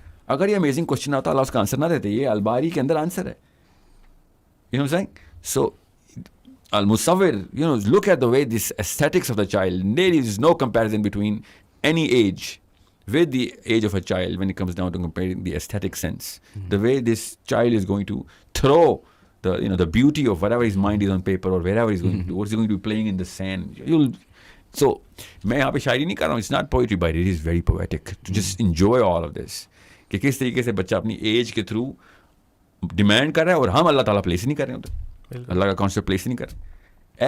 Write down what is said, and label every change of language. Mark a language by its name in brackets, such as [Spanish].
[Urdu] اگر یہ amazing question آتا اللہ اس کا آنسر نہ دیتے, یہ الباری کے اندر آنسر ہے. [English] You know saying, so المصور, you know, look at the way this aesthetics of the child, there is no comparison between any age with the age of a child when it comes down to comparing the aesthetic sense. The way this child is going to throw the, you know, the beauty of whatever his mind is on paper or wherever he's going to do, or he's going to be playing in the sand. [Urdu] So میں یہاں پہ شاعری نہیں کر رہا ہوں, [English] it's not poetry but it is very poetic to just enjoy all of this, [Urdu] کہ کس طریقے سے بچہ اپنی ایج کے تھرو ڈیمانڈ کر رہا ہے اور ہم اللہ تعالیٰ پلیس ہی نہیں کر رہے ہوتے, اللہ کا کانسیپٹ پلیس ہی نہیں کر رہے.